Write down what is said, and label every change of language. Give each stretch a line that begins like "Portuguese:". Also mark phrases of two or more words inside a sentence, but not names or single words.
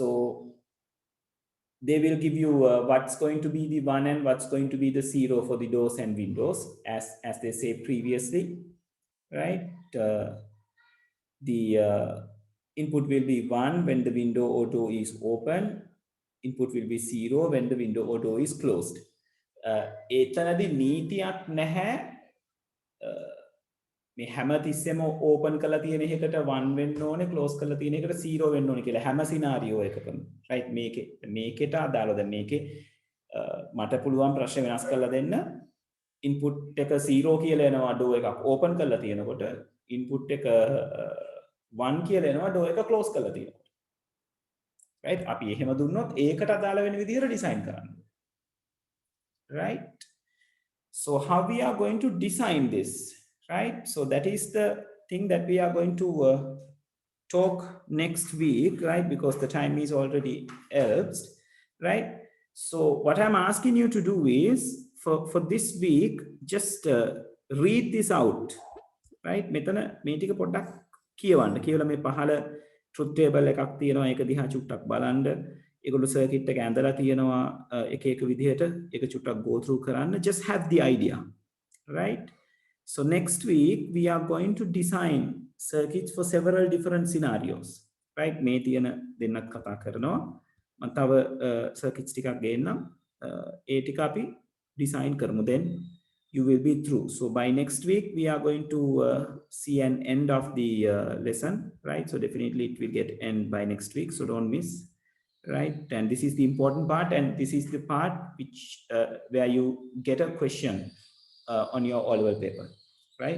English: So they will give you what's going to be the 1 and what's going to be the 0 for the doors and windows, as they say previously, right? The input will be 1 when the window or door is open. Input will be 0 when the window or door is closed.
Sinhala: ඒතනදී නීතියක් නැහැ. මේ හැමතිස්සෙම ඕපන් කරලා තියෙන එකකට 1 වෙන්න ඕනේ, ක්ලෝස් කරලා තියෙන එකට 0 වෙන්න ඕනේ කියලා හැම සිනාරියෝ එකකම. රයිට්? මේකට අදාළව දැන් මේකේ මට පුළුවන් ප්‍රශ්න වෙනස් කරලා දෙන්න. ඉන්පුට් එක 0 කියලා එනවා ඩෝ එකක් ඕපන් කරලා තියෙනකොට, ඉන්පුට් එක 1 කියලා එනවා ඩෝ එක ක්ලෝස් කරලා තියෙනකොට. රයිට්? අපි එහෙම දුන්නොත් ඒකට අදාළ වෙන විදිහට ඩිසයින් කරන්න.
English: Right? So how we are going to design this, right? So that is the thing that we are going to talk next week, right? Because the time is already elapsed, right? So what I'm asking you to do is for this week, just read this out, right?
Sinhala: මෙතන මේ ටික පොඩ්ඩක් කියවන්න. කියලා මේ පහළ
English: truth table
Sinhala: එකක් තියෙනවා. ඒක දිහා චුට්ටක් බලන්න. ඒගොල්ලෝ circuit එක ඇඳලා තියෙනවා එක එක විදිහට. ඒක චුට්ටක්
English: go through
Sinhala: කරන්න.
English: Just have the idea, right? So next week we are going to design circuits for several different scenarios, right?
Sinhala: මේ තියෙන දෙන්නත් කතා කරනවා. මම තව circuits ටිකක් ගේන්නම්. ඒ ටික අපි design කරමු.
English: Then you will be through. So by next week we are going to see an end of the lesson, right? So definitely it will get end by next week, so don't miss. Right? And this is the important part, and this is the part which where you get a question on your O-level paper, right?